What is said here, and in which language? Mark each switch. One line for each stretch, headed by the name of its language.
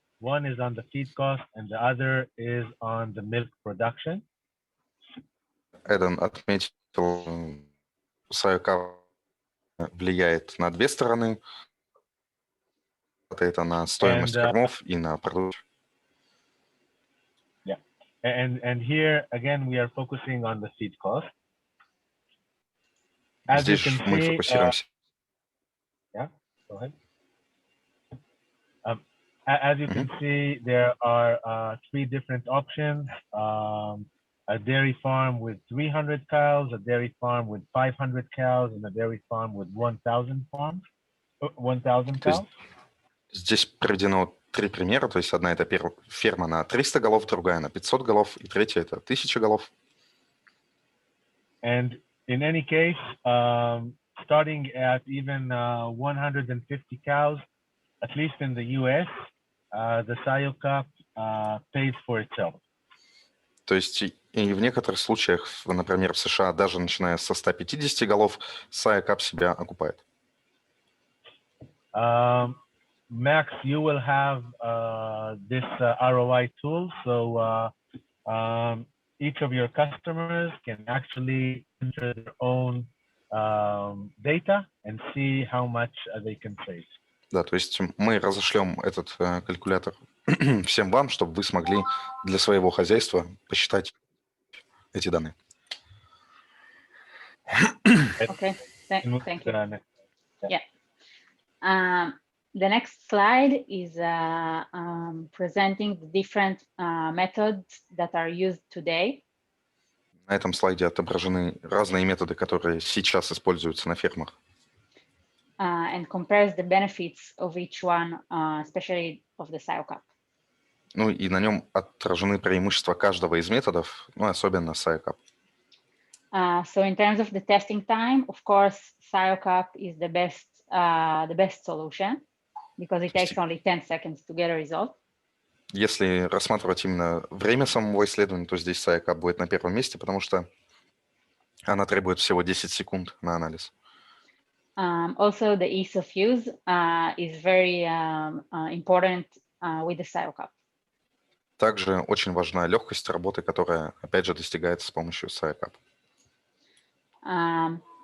English: One is on the feed cost and the other is on the milk production.
Russian: Эден отметил, SCiO Cup влияет на 2 стороны. Это на стоимость кормов и на продукцию.
English: Yeah, and here again we are focusing on the feed cost. As you
Russian: Здесь
English: can
Russian: мы
English: see,
Russian: фокусируемся.
English: yeah, go ahead. As you can see, there are 3 different options. A dairy farm with 300 cows, a dairy farm with 500 cows, and a dairy farm with 1,000 cows.
Russian: Здесь приведено 3 примера. То есть одна это ферма на 300 голов, другая на 500 голов, и третья это 1000 голов.
English: And in any case, starting at even 150 cows, at least in the US, the SCiO Cup pays for itself.
Russian: То есть и в некоторых случаях, например, в США, даже начиная со 150 голов, SCiO Cup себя окупает.
English: Max, you will have this ROI tool, so each of your customers can actually enter their own data and see how much they can save.
Russian: Да, то есть мы разошлем этот калькулятор всем вам, чтобы вы смогли для своего хозяйства посчитать эти данные.
English: Okay, thank you. Yeah. The next slide is presenting the different methods that are used today.
Russian: На этом слайде отображены разные методы, которые сейчас используются на фермах.
English: And compares the benefits of each one, especially of the SCiO Cup.
Russian: Ну и на нем отражены преимущества каждого из методов, ну особенно SCiO Cup.
English: So in terms of the testing time, of course, SCiO Cup is the best solution because it takes only 10 seconds to get a result.
Russian: Если рассматривать именно время самого исследования, то здесь SCiO Cup будет на первом месте, потому что она требует всего 10 секунд на анализ.
English: Also, the ease of use is very important with the SCiO Cup.
Russian: Также очень важна легкость работы, которая, опять же, достигается с помощью SCiO Cup.